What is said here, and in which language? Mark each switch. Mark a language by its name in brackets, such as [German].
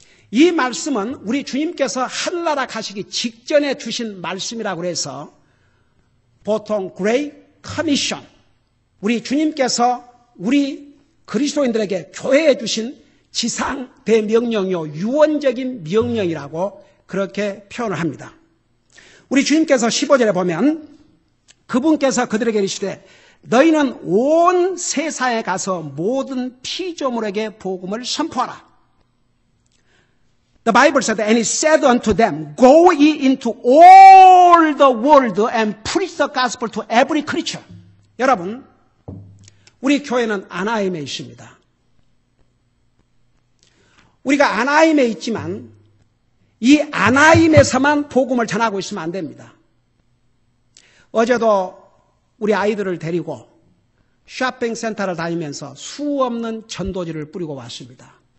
[Korean] 이 말씀은 우리 주님께서 하늘나라 가시기 직전에 주신 말씀이라고 해서 보통 Great Commission, 우리 주님께서 우리 그리스도인들에게 교회에 주신 지상 대명령이요 유언적인 명령이라고 그렇게 표현을 합니다. 우리 주님께서 15절에 보면 그분께서 그들에게 이르시되 너희는 온 세상에 가서 모든 피조물에게 복음을 선포하라. [English] The Bible said, and he said unto them, go ye into all the world and preach the gospel to every creature. [Korean] 여러분, 우리 교회는 아나임에 있습니다. 우리가 아나임에 있지만 이 아나임에서만 복음을 전하고 있으면 안 됩니다. 어제도 우리 아이들을 데리고 쇼핑센터를 다니면서 수없는 전도지를 뿌리고 왔습니다.